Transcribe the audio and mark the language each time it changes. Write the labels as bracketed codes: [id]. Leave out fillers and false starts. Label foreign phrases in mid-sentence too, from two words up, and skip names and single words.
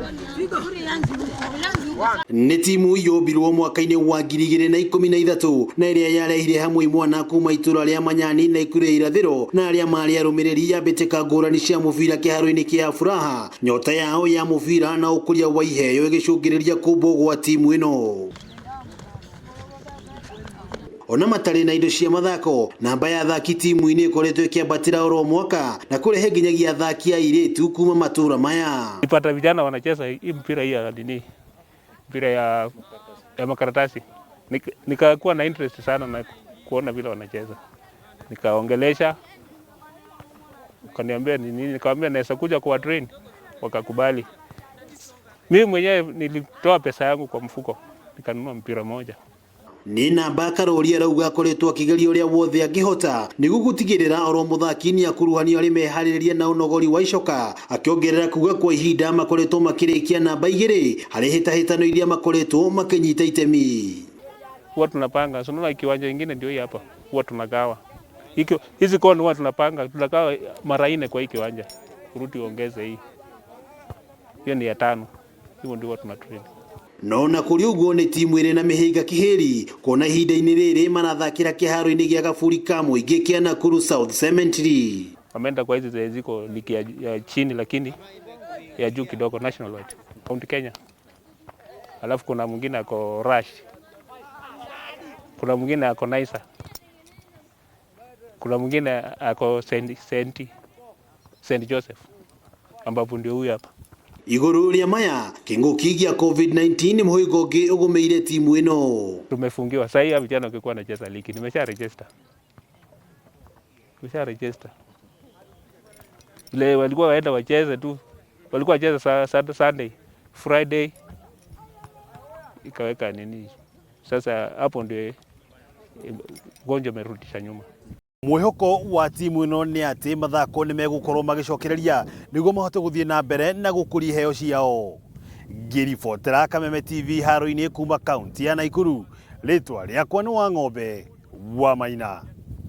[ki] Nĩ timu yombirwo mwaka-inĩ wa 2013 na iria yarehire hamwe mwana kuuma itũra rĩa Manyani Naikuru irathiro na aria marĩ arũmĩrĩri ya mbĩtĩka ngũrani cia mubira kĩharo-inĩ kĩa Furaha. Nyota yao ya mubira na ũkũria wa iheo ĩgĩcũngĩrĩria kũmbwo gwa timu ĩno. Ona matarĩ na indo cia mathako, namba ya athaki timu-inĩ ikoretwo ĩkĩambatĩra oro mwaka na kũrehe nginyagia athaki a iritu kuuma matura maya. [sw] Nipata vijana wanacheza hii mpira hii ya dini, mpira ya makaratasi. Nikakuwa na interest sana na kuona vile wanacheza. Nikaongelesha, kaniambia ni nini, nikamwambia naweza kuja kwa train, wakakubali. Mimi mwenyewe nilitoa pesa yangu kwa mfuko, nikanunua mpira moja. [ki] Ni namba Maroria rauga akoretwo akĩgeria ũrĩa wothe angĩhota nĩguo gũtigĩrĩra oro mũthaki nĩ akuruhanio arĩ meharĩrĩria na ũnogori wa icoka, akĩongerera kuga kwa ihinda makoretwo makĩrĩkia namba 2 harĩ hĩtahĩtano iria makoretwo makĩnyita itemi. [sw] Huwa tunapanga, unaona kiwanja kingine ndio hii hapa, huwa tunagawa. Hizi kona huwa tunapanga, tunagawa mara 4 kwa hii kiwanja. Kurudi ongeze hii. Hiyo ni ya 5. Hiyo ndio huwa tunatrain. [ki] No na kũrĩ ũguo nĩ timu ĩrĩ na mĩhĩnga kĩhĩri kuona ihinda-inĩ rĩrĩ marathakĩra kĩharo-inĩ gĩa gaburi ka mũingĩ kĩa Nakuru South Cemetery. [sw] Wameenda kwa hizi ziko ligi ya chini lakini ya juu kidogo, [en] national wide, [sw] County Kenya. Alafu kuna mwingine ako Rush, kuna mwingine ako Naisa, kuna mwingine ako St. Joseph, ambapo ndio huyu hapa. [ki] Iguru rĩa maya kinguki gĩa COVID-19 mũhĩnga ũngĩ ũgũmĩire timu ĩno. [sw] Tumefungiwa sasa hivi vijana wakikuwa wanacheza ligi, nimesha register. Ile walikuwa waenda wacheze tu, walikuwa wacheza Sunday, Friday ikaweka nini. Sasa hapo ndio gonjo merudisha nyuma. [ki] Mwĩhoko wa timu ĩno nĩ atĩ mathako nĩ megũkorwo magĩcokereria nĩguo mahote gũthiĩ na mbere na gũkũria iheo ciao. Ngĩribotera Kameme TV haro-inĩ kuuma kaunti ya Naikuru, rĩtwa rĩakwa nĩ Wang'ombe wa Maina.